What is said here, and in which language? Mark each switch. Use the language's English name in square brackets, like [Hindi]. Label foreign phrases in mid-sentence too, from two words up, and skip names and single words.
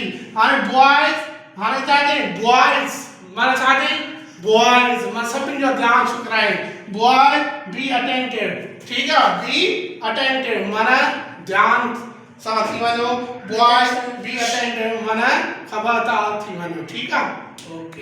[Sindhi] हाने बॉयज हाने चाहे बॉयज माने चाहे बॉयज मां सभिनी जो ध्यान शुक्राए [English] boy be attentive. [Hindi] ठीक है, [English] be attentive [Sindhi] माने ध्यान सां थी वञो। [English] boy be attentive [Sindhi] माने खबरदार थी वञो। [Hindi] ठीक है, ओके।